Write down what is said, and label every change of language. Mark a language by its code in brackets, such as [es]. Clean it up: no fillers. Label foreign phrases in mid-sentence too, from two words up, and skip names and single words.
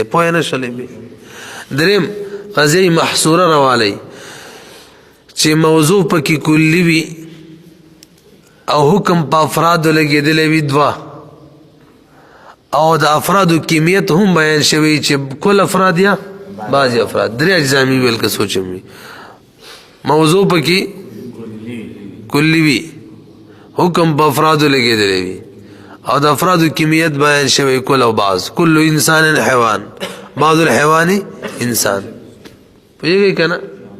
[ps] پوه نه شولې به. دریم قضیه محصوره راوالی چې موضوع پکې کلی وي او حکم په افرادو لګیدلی وي دوا او د افرادو کمیت هم بیان شوی چې کل افراد یا بعضی افراد. درې اجزا مې ویل که سوچم وي. موضوع پکې کلی وي حکم په افرادو لګیدلی وي او د افرادو کمیت بیان شوی کل او بعض. [ar] کل انسان حیوان بعض الحیوان انسان. [ps] پوهیږئ که نه.